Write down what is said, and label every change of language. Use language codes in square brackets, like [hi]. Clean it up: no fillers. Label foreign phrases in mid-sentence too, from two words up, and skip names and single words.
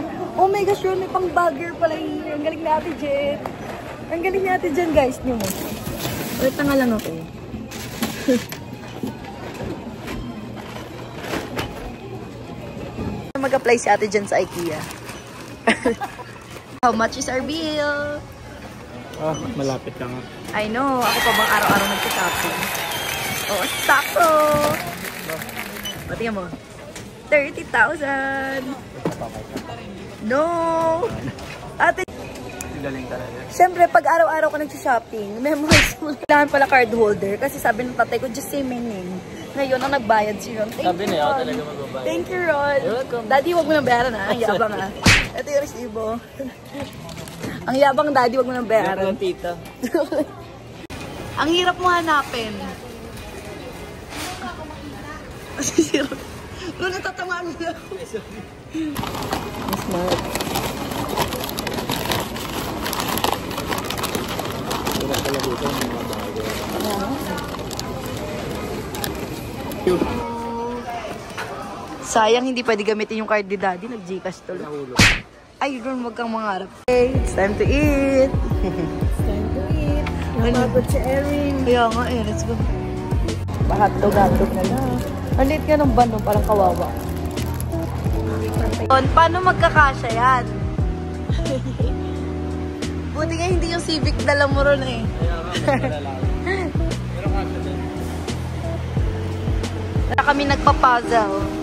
[en] Oh my gosh, [tl] yun, may pang bagger pala here. Ang galing natin, Jen. Ang galing natin dyan, guys. Niyo mo. Wait na nga lang ako. Mag-apply si ate dyan sa IKEA. [en] How much is our bill? [tl] Oh, malapit lang. [en] I know. [tl] Ako pa bang araw-araw nag-shopping? Oh, sakto! Patingin mo. 30,000! No! Ate, Galing talaga. siyempre, pag araw-araw ka nag-shopping, memorize mo. Kailangan pala card holder kasi sabi ng tatay ko, [en] just say my name. [tl] Ngayon, ang nagbayad si Ron. Sabi niya, ako talaga magbabayad. [en] Thank you, Ron. You're welcome. [tl] Daddy, wag mo nang bayaran ha. Ang yabang ha. Ito yung resibo. Ang yabang, Daddy, wag mo nang bayaran. Yung tita. Ang hirap mo hanapin. Masisira. Ron, natatamaan mo na ako. Mas smart. Hirap pala dito ng mga bago. Sayang, hindi pwede gamitin yung card ni Daddy. Nag-Gcash tuloy. Ay, Ron, wag kang mangarap. [en] Okay, it's time to eat. It's time to eat. [tl] Napagod si Erin. Kaya nga eh, [en] let's go. [tl] Pahatog na lang. Ang liit ka ng bando, parang kawawa. Paano magkakasya yan? Buti nga hindi yung Civic dala mo ron eh. Wala kami nagpa-puzzle.